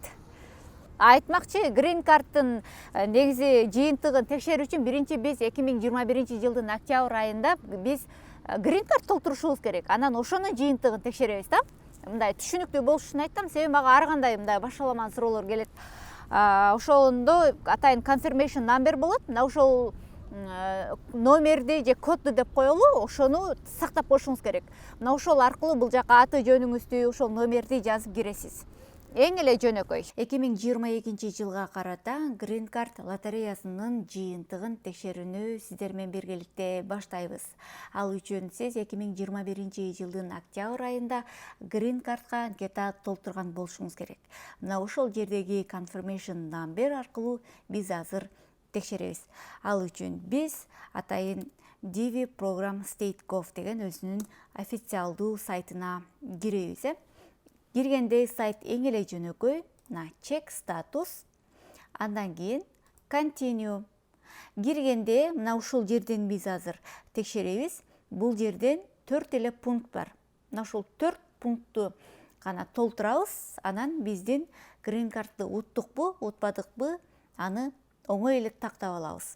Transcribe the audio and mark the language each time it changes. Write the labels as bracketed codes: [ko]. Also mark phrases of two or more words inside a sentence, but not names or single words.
[ky] Айтмакчы, Грин Кардтын негизи жыйынтыгын текшерүү үчүн биринчи биз 2021 жылдын октябрь айында биз Грин Кард толтурушубуз керек. Анан ошонун жыйынтыгын текшеребиз да. Мындай түшүнүктүү болуш үчүн айттым. Себеби мага ар кандай мындай башаламан суроолор келет. Ошондо атайын [en] confirmation number [ky] болот. Мына ошол номерди же кодду деп коелу, ошону сактап коюшуңуз керек. Мына ошол аркылуу бул жака аты жөнүңүздү, ошол номерди жазып киресиз. Эң эле жөнөкөй. 2022 жылга карата Грин Кард лотереясынын жыйынтыгын текшерүүнү сиздер менен биргеликте баштайбыз. Ал үчүн сиз 2021 жылдын октябрь айында Грин Кардга анкета толтурган болушуңуз керек. Мына ошол жердеги [en] confirmation number [ky] аркылуу биз азыр текшеребиз. Ал үчүн биз атайын DV Program State.gov деген өзүнүн официалдуу сайтына киребиз. Киргенде сайт эң эле жөнөкөй. [en] Check status. [ky] Андан кийин continue. Киргенде мына ушул жерден биз азыр текшеребиз. Бул жерден 4 эле пункт бар. Мына ушул 4 пунктту гана толтурабыз. Анан биздин Грин Кардты уттукпу, утпадыкпы, аны оңой эле тактап алабыз.